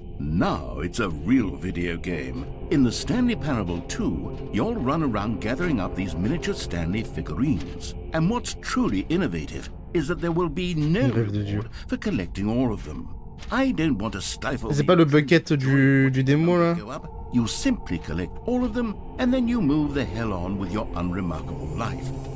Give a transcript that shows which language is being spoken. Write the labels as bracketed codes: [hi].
[en] Now it's a real video game. In the Stanley Parable 2, you'll run around gathering up these miniature Stanley figurines. And what's truly innovative is that there will be no reward for collecting all of them. I don't want to stifle. [fr] C'est pas le bucket du démo là? [en] You simply collect all of them and then you move the hell on with your unremarkable life.